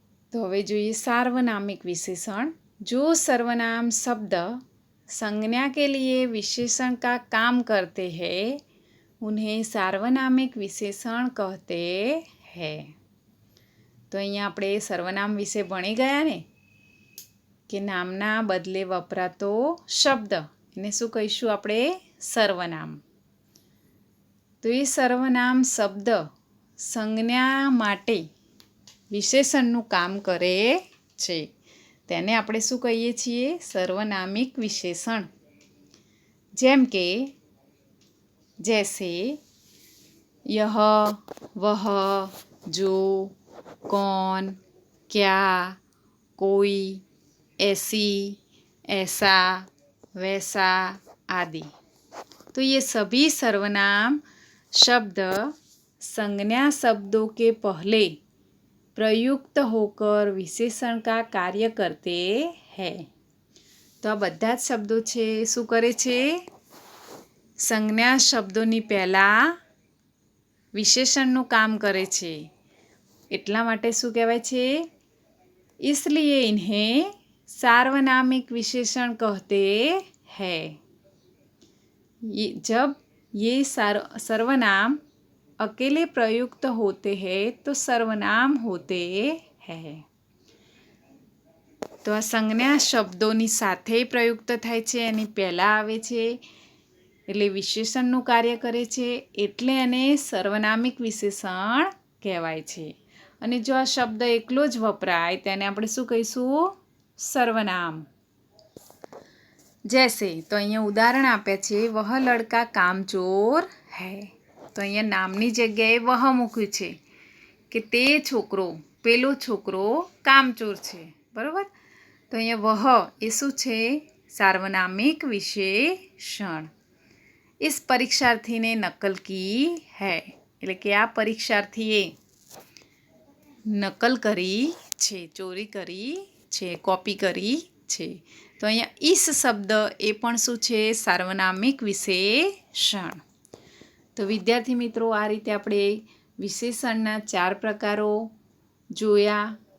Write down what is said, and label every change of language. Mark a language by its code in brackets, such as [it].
[hi] तो [gu] હવે જોઈએ [hi] सार्वनामिक विशेषण. जो सर्वनाम शब्द संज्ञा के लिए विशेषण का काम करते हैं उन्हें सार्वनामिक विशेषण कहते हैं. [gu] તો અહીંયા આપણે સર્વનામ વિશે ભણી ગયા ને કે નામના બદલે વપરાતો શબ્દ, એને શું કહીશું આપણે? સર્વનામ. તો એ સર્વનામ શબ્દ સંજ્ઞા માટે વિશેષણનું કામ કરે છે, તેને આપણે શું કહીએ છીએ? સર્વનામિક વિશેષણ. જેમ કે [hi] જૈસે यह, वह, जो, कौन, क्या, कोई, ऐसी, ऐसा, वैसा आदि. तो ये सभी सर्वनाम शब्द संज्ञा शब्दों के पहले प्रयुक्त होकर विशेषण का कार्य करते हैं. [gu] તો આ બધા જ શબ્દો છે શું કરે છે? સંજ્ઞા શબ્દોની પહેલાં વિશેષણનું કામ કરે છે. એટલા માટે શું કહેવાય છે? [hi] इसलिए इन्हें सार्वनामिक विशेषण कहते हैं. जब ये सर्वनाम अकेले प्रयुक्त होते हैं तो सर्वनाम होते हैं. [gu] તો આ સંજ્ઞા શબ્દોની સાથે પ્રયુક્ત થાય છે, એની પહેલાં આવે છે, એટલે વિશેષણનું કાર્ય કરે છે, એટલે એને સર્વનામિક વિશેષણ કહેવાય છે. અને જો આ શબ્દ એકલો જ વપરાય તેને આપણે શું કહીશું? સર્વનામ. જૈસે, તો અહીંયા ઉદાહરણ આપ્યા છે, [hi] વહ લડકા કામચોર હૈ. [gu] તો અહીંયા નામની જગ્યાએ વહ મૂક્યું છે કે તે છોકરો, પેલો છોકરો કામચોર છે, બરાબર. તો અહીંયા વહ એ શું છે? सार्वनामिक विशेषण. [hi] इस परीक्षार्थी ने नकल की है. [gu] એટલે કે આ પરીક્ષાર્થીએ નકલ કરી છે, ચોરી કરી છે, કોપી કરી છે. તો અહીંયા ઈસ શબ્દ એ પણ શું છે? સાર્વનામિક વિશેષણ. તો વિદ્યાર્થી મિત્રો, આ રીતે આપણે વિશેષણના 4 પ્રકારો જોયા.